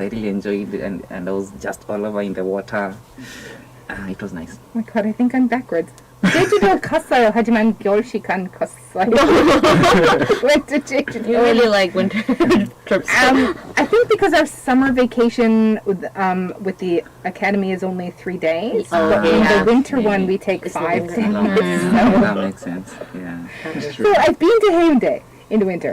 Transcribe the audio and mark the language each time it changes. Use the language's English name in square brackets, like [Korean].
[English] I really enjoyed it, and I was just all over in the water. It was nice. Oh my god, I think I'm backwards. [Korean] 제주도 갔어요. 하지만 겨울 시간 갔어요. [English] Went to 제주도. You really like winter trips. I think because our summer vacation with the academy is only 3 days, but in the winter one we take It's 5 longer. days. That makes sense. Yeah. So I've been to Haeundae in the winter.